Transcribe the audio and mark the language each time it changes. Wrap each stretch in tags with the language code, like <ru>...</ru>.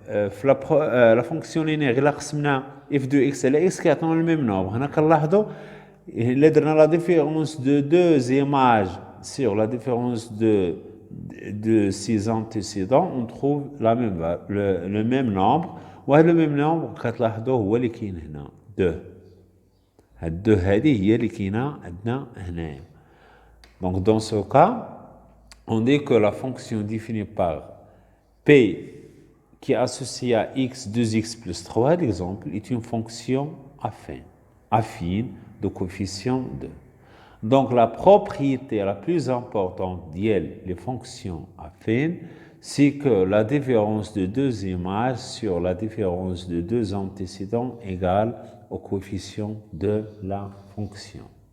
<ar>في</ar> <fr>la fonction linéaire</fr> <ar>إلا قسمنا f de x على x كيعطينا</ar> <fr>le même nombre.</fr> <ar>هنا كنلاحظوا إلا درنا</ar> <fr>la différence de 2 images sur la différence de 6 antécédents, on trouve le même nombre.</fr> <ar>وهذا</ar> <fr>le même nombre</fr> <ar>كتلاحظوا هو اللي كاين هنا 2. هاد 2 هذه هي اللي كاينه عندنا هنايا.</ar> <fr>Donc dans ce cas, on dit que la fonction définie par P qui est associée à x 2x plus 3, l'exemple, est une fonction affine de coefficient 2. Donc la propriété la plus importante des fonctions affines, c'est que la différence de 2 images sur la différence de 2 antécédents égale au coefficient de la fonction.</fr>